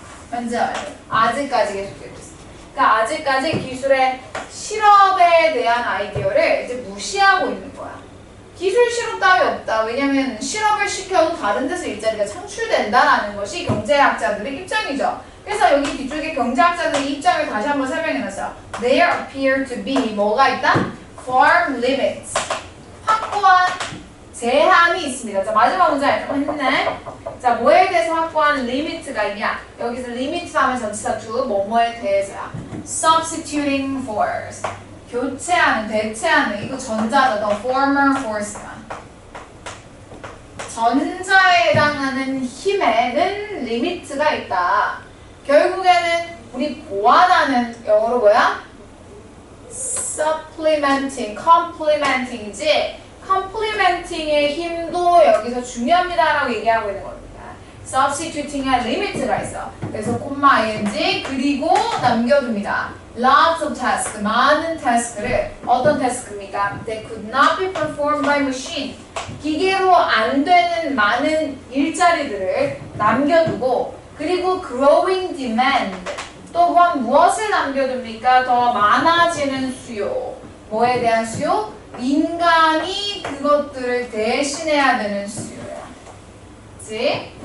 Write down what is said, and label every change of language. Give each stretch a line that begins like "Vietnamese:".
Korean: 현재 아직까지 계속되고 있어. 그러니까 아직까지 기술의 실업에 대한 아이디어를 이제 무시하고 있는 거야. 기술 실업 따위 없다. 왜냐면 실업을 시켜도 다른 데서 일자리가 창출된다라는 것이 경제학자들의 입장이죠. 그래서 여기 뒤쪽에 경제학자들의 입장을 다시 한번 설명해놨어요.
English: There appear to be
Korean: 뭐가 있다?
English: Firm limits.
Korean: 확고한 제한이 있습니다. 자, 마지막 문제 좀 했네. 자, 뭐에 대해서 확고한 리미트가 있냐? 여기서 리미트 하면 전치사 to 뭐뭐에 대해서야.
English: Substituting force.
Korean: 교체하는, 대체하는. 이거 전자죠.
English: The former force가.
Korean: 전자에 해당하는 힘에는 리미트가 있다. 결국에는 우리 보완하는 영어로 뭐야? supplementing, complementing이지 complementing의 힘도 여기서 중요합니다라고 얘기하고 있는 겁니다. substituting에 리미트가 있어. 그래서 콤마 ing 그리고 남겨둡니다.
English: lots of tasks,
Korean: 많은 태스크를 어떤 태스크입니까?
English: They could not be performed by machine.
Korean: 기계로 안 되는 많은 일자리들을 남겨두고 그리고
English: growing demand
Korean: 또한 무엇을 남겨둡니까? 더 많아지는 수요. 뭐에 대한 수요? 인간이 그것들을 대신해야 되는 수요야. 그치?